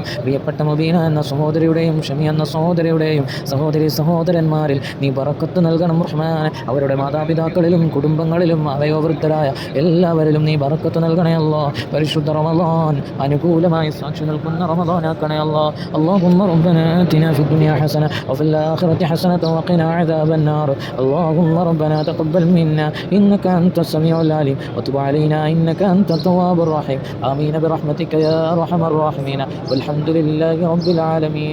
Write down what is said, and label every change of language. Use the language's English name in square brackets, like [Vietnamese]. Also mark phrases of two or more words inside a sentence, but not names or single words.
[Malayalam] പ്രിയപ്പെട്ട മുബീന എന്ന സഹോദരിയുടെയും ഷമി എന്ന സഹോദരിയുടെയും സഹോദരന്മാരിൽ നീ ബറക്കത്ത് നൽകണം റഹ്മാനെ. അവരുടെ മാതാപിതാക്കളിലും കുടുംബങ്ങളിലും അവയോവൃദ്ധരായ എല്ലാവരിലും നീ ബറക്കത്ത് നൽകണേ അല്ലാഹ്. പരിശുദ്ധ റമളാൻ അനുകൂലമായി സാക്ഷി നിൽക്കുന്ന റമളാനാക്കണേ അല്ലാഹ്. [Arabic] اللهم ربنا آتنا في الدنيا حسنة وفي الآخرة حسنة وقنا عذاب النار. اللهم ربنا تقبل منا إنك أنت السميع العليم وتب علينا إنك أنت التواب الرحيم. آمين برحمتك يا أرحم الراحمين. والحمد لله رب العالمين.